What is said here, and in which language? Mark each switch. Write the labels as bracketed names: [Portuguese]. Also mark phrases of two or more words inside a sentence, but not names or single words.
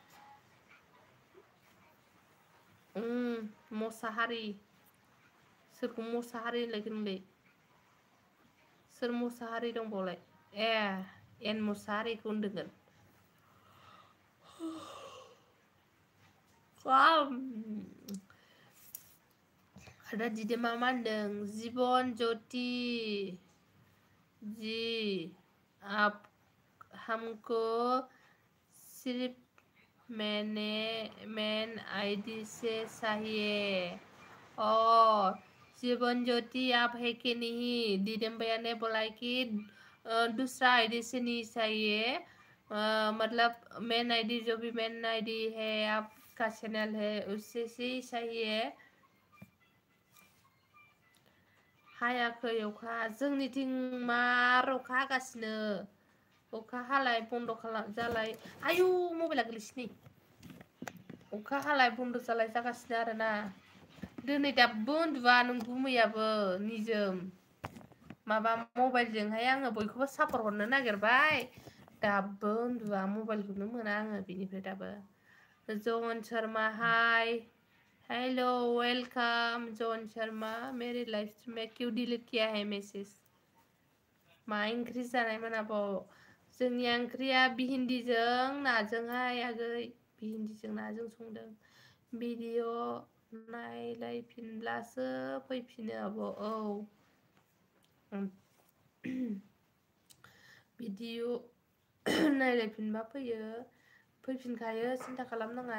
[Bodo] मोसाहारि, सोरखौ मोसाहारि होनलायखो नोंलाय? सोर मोसाहारि दंबावलाय? एन मोसाहारिखौ होनदोंगोन। आदा दिदोमा मा होनदों? [Hindi] जीवन ज्योति जी आप हमको सिर्फ [English] main ID [Hindi] से चाहिए। जीवन ज्योति आप है कि नहीं? दीदम भैया ने बोला कि दूसरा आईडी से नहीं चाहिए, मतलब [English] main ID, [Hindi] जो भी [English] main ID [Hindi] है आपका चैनल है उससे से चाहिए। [Bodo] हायाखै अखा, जोंनिथिं मार अखा हागासिनो। अखा हालाय बन्द जालाय। आयु, मबाइला गोलैसिनै। अखा हालाय बन्द जालाय जागासिनो आरोना। दिनै दाबो उन्दुआ नंगुमैयाबो निजोम। माबा मबाइलजोंहाय आङो बयखौबो सापर्ट हरनो नागिरबाय, दाबो उन्दुआ, मबाइलखौनो मोना आङो बिनिफ्राय दाबो। [Hindi] जन शर्मा हाय, [English] hello welcome [Hindi] जॉन शर्मा, मेरी लाइफ में क्यों डिलीट किया है मैसेज? [Bodo] मा ओंख्रि जानायमोन आब'? जोंनिया ओंख्रिया भिन्दिजों नाजोंहाय आगै, भिन्दिजों नाजों संदों। भिडिअ नायलायफिनब्लासो फैफिनो आब'। भिडिअ नायलायफिनबा फैफिनखायो, सिन्था खालामनाङा।